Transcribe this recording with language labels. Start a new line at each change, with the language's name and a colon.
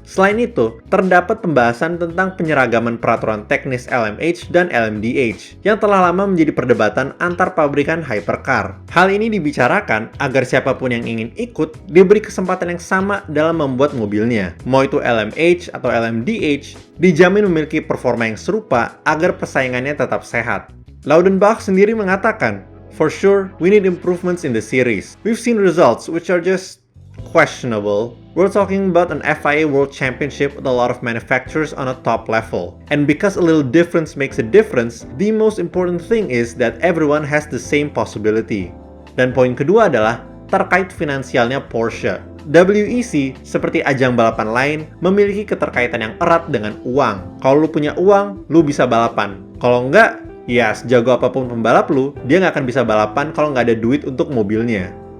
Indonesian: Selain itu, terdapat pembahasan tentang penyeragaman peraturan teknis LMH dan LMDH yang telah lama menjadi perdebatan antar pabrikan hypercar. Hal ini dibicarakan agar siapapun yang ingin ikut diberi kesempatan yang sama dalam membuat mobilnya. Mau itu LMH atau LMDH, dijamin memiliki performa yang serupa agar persaingannya tetap sehat.
English: Laudenbach sendiri mengatakan, "For sure, we need improvements in the series. We've seen results which are just questionable. We're talking about an FIA World Championship with a lot of manufacturers on a top level. And because a little difference makes a difference, the most important thing is that everyone has the same possibility."
Indonesian: Dan poin kedua adalah terkait finansialnya Porsche. WEC, seperti ajang balapan lain, memiliki keterkaitan yang erat dengan uang. Kalau lu punya uang, lu bisa balapan. Kalau enggak, ya, sejago apapun pembalap lu, dia nggak akan bisa balapan kalau nggak ada duit untuk mobilnya.